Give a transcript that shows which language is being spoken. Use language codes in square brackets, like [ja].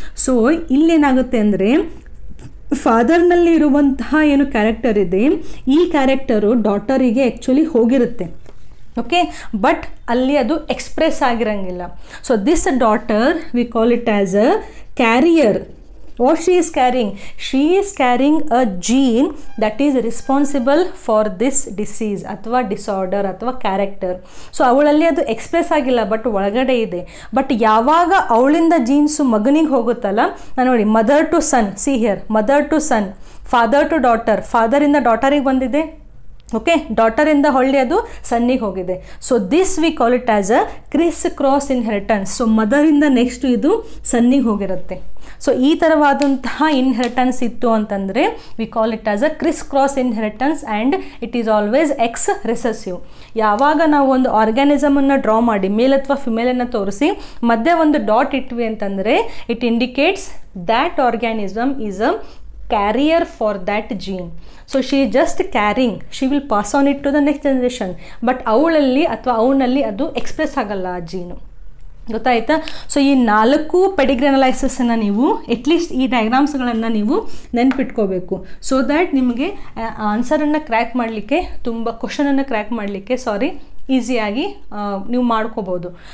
[kn] So ಇಲ್ಲೇನಾಗುತ್ತೆ ಅಂದರೆ ಫಾದರ್ನಲ್ಲಿ ಇರುವಂತಹ ಏನು ಕ್ಯಾರೆಕ್ಟರ್ ಇದೆ ಈ ಕ್ಯಾರೆಕ್ಟರು ಡಾಟರಿಗೆ ಆ್ಯಕ್ಚುಲಿ ಹೋಗಿರುತ್ತೆ. [en] okay, but [kn] ಅಲ್ಲಿ ಅದು express ಆಗಿರಂಗಿಲ್ಲ. [en] So this daughter we call it as a carrier. What she is carrying? She is carrying a gene that is responsible for this disease [kn] ಅಥವಾ disorder ಅಥವಾ character. So ಅವಳಲ್ಲಿ ಅದು express ಆಗಿಲ್ಲ, but ಒಳಗಡೆ ಇದೆ. But ಯಾವಾಗ ಅವಳಿಂದ jeans ಮಗನಿಗೆ ಹೋಗುತ್ತಲ್ಲ, ನಾನು ನೋಡಿ [en] mother to son, see here mother to son, father to daughter, [kn] ಫಾದರಿಂದ ಡಾಟರಿಗೆ ಬಂದಿದೆ. [en] okay, [kn] ಡಾಟರಿಂದ ಹೊಳ್ಳಿ ಅದು ಸನ್ನಿಗೆ ಹೋಗಿದೆ. [en] So this we call it as a criss cross inheritance. [kn] So ಮದರಿಂದ next ಇದು ಸನ್ನಿಗೆ ಹೋಗಿರುತ್ತೆ. ಸೊ ಈ ಥರವಾದಂತಹ ಇನ್ಹೆರಿಟನ್ಸ್ ಇತ್ತು ಅಂತಂದರೆ [en] We call it as a criss cross inheritance and it is always X recessive. [kn] ಯಾವಾಗ ನಾವು ಒಂದು ಆರ್ಗ್ಯಾನಿಸಮನ್ನು ಡ್ರಾ ಮಾಡಿ ಮೇಲ್ ಅಥವಾ ಫಿಮೇಲನ್ನು ತೋರಿಸಿ ಮಧ್ಯೆ ಒಂದು ಡಾಟ್ ಇಟ್ವಿ ಅಂತಂದರೆ [en] It indicates that organism is a carrier for that gene. So she is just carrying, she will pass on it to the next generation. [kn] But ಅವಳಲ್ಲಿ ಅಥವಾ ಅವನಲ್ಲಿ ಅದು ಎಕ್ಸ್ಪ್ರೆಸ್ ಆಗಲ್ಲ ಆ ಜೀನು. ಗೊತ್ತಾಯ್ತಾ? ಸೊ ಈ 4 ಪೆಡಿಗ್ರಿ ಅನಲೈಸಿಸನ್ನು ನೀವು ಅಟ್ಲೀಸ್ಟ್ ಈ ಡಯಾಗ್ರಾಮ್ಸ್ಗಳನ್ನು ನೀವು ನೆನ್ಪಿಟ್ಕೋಬೇಕು. ಸೊ ದ್ಯಾಟ್ ನಿಮಗೆ ಆನ್ಸರನ್ನು ಕ್ರ್ಯಾಕ್ ಮಾಡಲಿಕ್ಕೆ ಕ್ವಶನನ್ನು ಕ್ರ್ಯಾಕ್ ಮಾಡಲಿಕ್ಕೆ ಈಸಿಯಾಗಿ ನೀವು ಮಾಡ್ಕೋಬೋದು.